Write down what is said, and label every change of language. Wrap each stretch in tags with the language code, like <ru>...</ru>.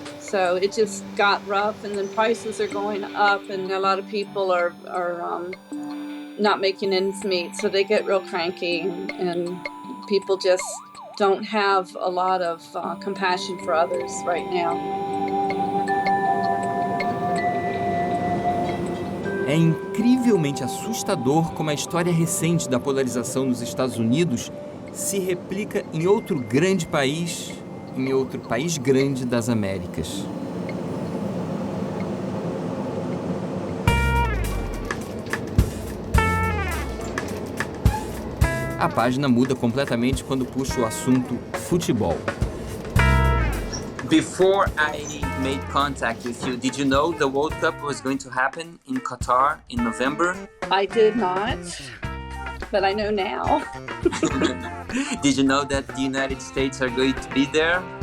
<en>So it just got rough, and then prices are going up, and a lot of people are not making ends meet, so they get real cranky, and people just don't have a lot of compassion for others right now.</en> <pt>É incrivelmente assustador como a história recente da polarização nos Estados Unidos se replica em outro grande país, em outro país grande das Américas. A página muda completamente quando puxa o assunto futebol.</pt> <en>Before I made contact with you, did you know the World Cup was going to happen in Qatar in November? I did not, but I know now. Did you know that the United States are going to be there?</en>